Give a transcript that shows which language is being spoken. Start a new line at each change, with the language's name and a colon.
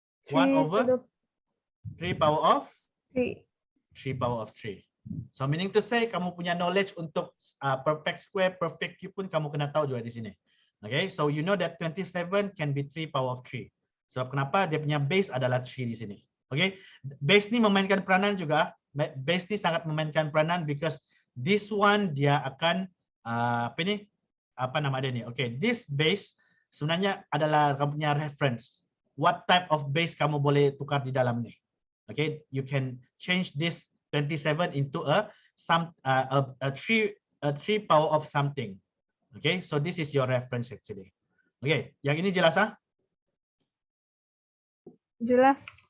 English: 1/3 power of 3.
Malay: 3 power of 3.
English: So meaning to say
Malay: kamu punya knowledge untuk perfect square, perfect cube pun kamu kena tahu juga di sini.
English: Okay, so you know that 27 can be 3 power of 3.
Malay: Sebab kenapa? Dia punya base adalah 3 di sini. Okay, base ni memainkan peranan juga. Base ni sangat memainkan peranan
English: because this one
Malay: dia akan apa nama dia ni? Okay, this base sebenarnya adalah kamu punya reference.
English: What type of base
Malay: kamu boleh tukar di dalam ni?
English: Okay, you can change this 27 into a 3 power of something. Okay, so this is your reference actually.
Malay: Okay, yang ini jelas ah? Jelas.